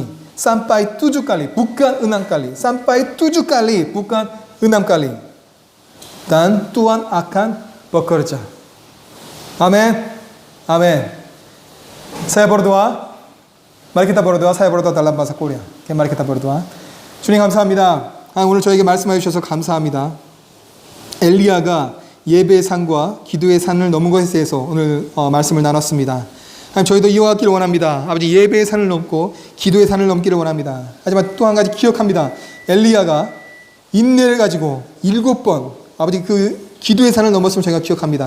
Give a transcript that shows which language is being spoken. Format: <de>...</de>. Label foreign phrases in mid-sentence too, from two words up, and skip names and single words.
<id>Sampai 7 kali, bukan 6 kali. Sampai 7 kali, bukan 6 kali. Dan Tuhan akan bekerja. Amin. Amin. Saya berdoa. Mari kita berdoa. Saya berdoa dalam bahasa Korea. Mari kita berdoa.</id> <ko>주님 감사합니다. 오늘 저에게 말씀해 주셔서 감사합니다. 엘리야가 예배의 산과 기도의 산을 넘은 것에 대해서 오늘 말씀을 나눴습니다. 하나님, 저희도 이어가기를 원합니다. 아버지, 예배의 산을 넘고 기도의 산을 넘기를 원합니다. 하지만 또 한 가지 기억합니다. 엘리야가 인내를 가지고 7번 아버지 그 기도의 산을 넘었으면 저희가 기억합니다.</ko>